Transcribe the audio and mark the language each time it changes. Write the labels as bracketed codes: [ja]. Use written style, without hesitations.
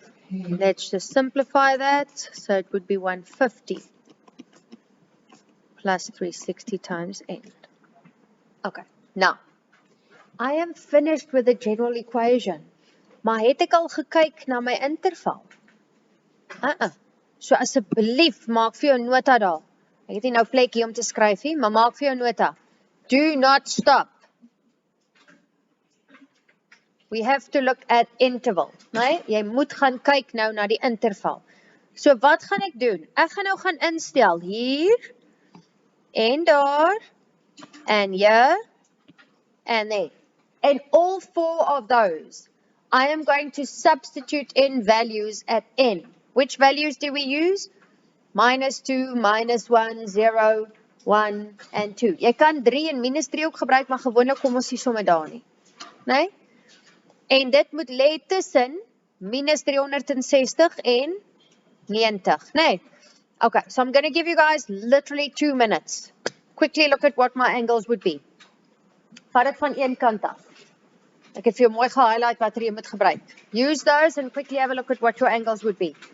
[en] Let's just simplify that. So it would be 150 plus 360 times n. Okay, now, I am finished with the general equation. [af] Maar het ek al gekyk na my interval? So asseblief, maak vir jou nota daar. Ek het nie nou plek hier om te skryf nie, maar maak vir jou nota. [en] Do not stop. We have to look at interval. [af] Nee? Jy moet gaan kyk nou na die interval. So wat gaan ek doen? Ek gaan nou gaan instel hier, en daar, en hier, en there. [en] And all 4 of those, I am going to substitute in values at n. Which values do we use? Minus 2, minus 1, 0, 1, and 2. [af] Jy kan 3 en minus 3 ook gebruik, maar gewoonlik kom ons nie sommer daar nie. Nee? En dit moet lê tussen minus 360 en 90. Nee? [en] Okay, so I'm going to give you guys literally 2 minutes. Quickly look at what my angles would be. [af] Vat dit van een kant af. Ek het vir jou mooi gehighlight wat jy moet gebruik. [en] Use those and quickly have a look at what your angles would be.